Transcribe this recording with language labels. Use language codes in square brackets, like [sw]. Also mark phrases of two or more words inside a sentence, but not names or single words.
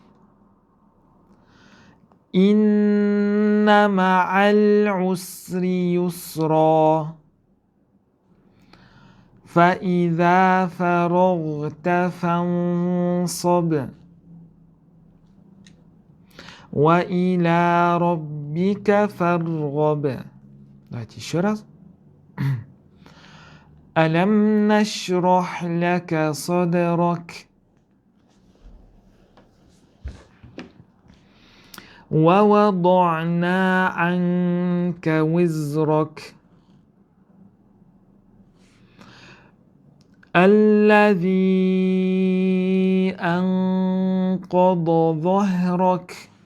[ar] إن مع العسر يسرا فإذا فرغت فانصب وإلى ربك فارغب. [ru] Давайте еще раз. [ar] ألم نشرح لك صدرك ووضعنا عنك وزرك الذي أنقض ظهرك